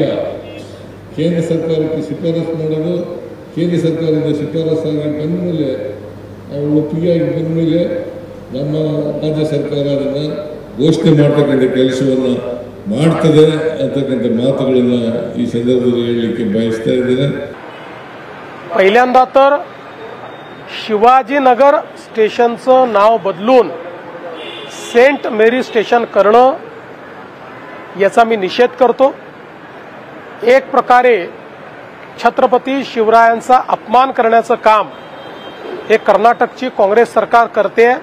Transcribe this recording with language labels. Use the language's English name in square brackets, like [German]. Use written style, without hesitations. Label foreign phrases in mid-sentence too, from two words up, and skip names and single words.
[Kannada] ಕೇಂದ್ರ ಸರ್ಕಾರಕ್ಕೆ ಶಿಫಾರಸು ಮಾಡೋದು, ಕೇಂದ್ರ ಸರ್ಕಾರದಿಂದ ಶಿಫಾರಸಾಗಿ ಬಂದ ಮೇಲೆ ಅವರು ಒಪ್ಪಿಗೆಯಾಗಿ ಬಂದ ಮೇಲೆ ನಮ್ಮ ರಾಜ್ಯ ಸರ್ಕಾರ ಅದನ್ನು ಘೋಷಣೆ ಮಾಡ್ತಕ್ಕಂಥ ಕೆಲಸವನ್ನು ಮಾಡ್ತದೆ ಅಂತಕ್ಕಂಥ ಮಾತುಗಳನ್ನು ಈ ಸಂದರ್ಭದಲ್ಲಿ ಹೇಳಲಿಕ್ಕೆ ಬಯಸ್ತಾ ಇದ್ದೇನೆ. [Marathi] पहिल्यांदा तर शिवाजीनगर स्टेशनचं नाव बदलून सेंट मेरी स्टेशन करणं याचा मी निषेध करतो. एक प्रकारे छत्रपती शिवरायांचा अपमान करण्याचं काम हे कर्नाटकची काँग्रेस सरकार करते.